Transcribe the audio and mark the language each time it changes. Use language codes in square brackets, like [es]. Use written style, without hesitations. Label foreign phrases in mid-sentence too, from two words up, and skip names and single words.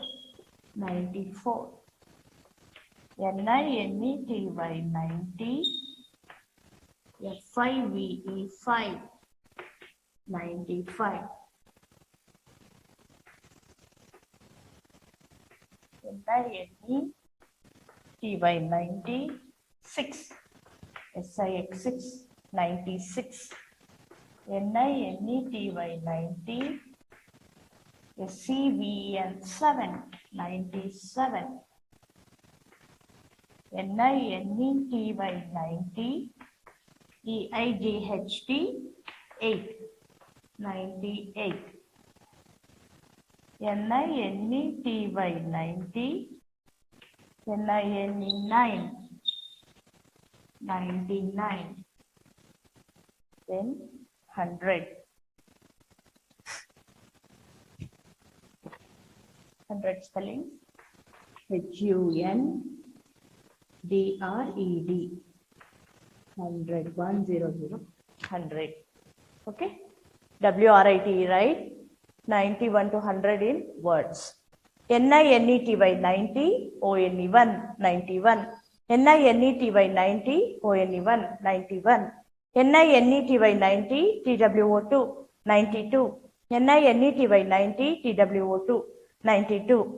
[en] 94. N-I-N-E-T-Y 90. F-I-V-E 5. 95. N-I-N-E-T-Y 96. S-I-X 6. 96. NINETY 90, SCVEN 7, 97, NINETY 90, EIGHT 8, 98, NINETY 90, NINE 9, 99, then 100. 100 spelling. HUNDRED. 100. 100. 100. Okay. WRIT, right? 91 to 100 in words. NINETY 90, ONE1, 91. NINETY 90, ONE1, 91. NINETY 90, TWO2, 92. NINETY 90, TWO2, 92.